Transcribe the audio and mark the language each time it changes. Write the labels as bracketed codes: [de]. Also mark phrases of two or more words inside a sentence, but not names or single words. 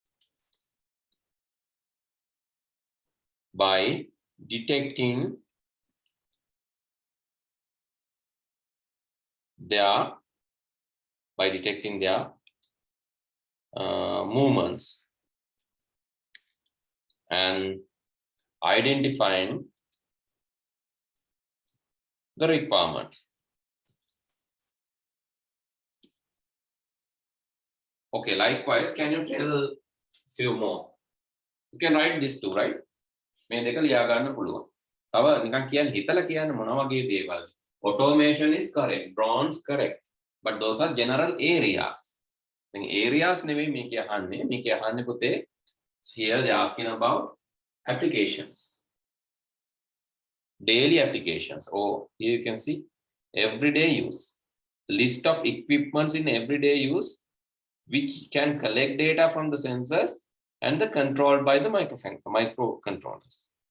[en] by detecting their movements and identifying the requirement. Okay, likewise, can you tell few more? You can write this too, right? [si] මේ දෙක ලියා ගන්න පුළුවන්. තව නිකන් කියන්නේ හිතලා කියන්න මොන වගේ දේවල්. [en] Automation is correct, drones correct, but those are general areas. Then areas [si] නෙවෙයි මේක අහන්නේ. මේක අහන්නේ පුතේ. [en] Here they are asking about applications. Daily applications. Oh, here you can see everyday use. List of equipments in everyday use which can collect data from the sensors and the controlled by the microcontrollers.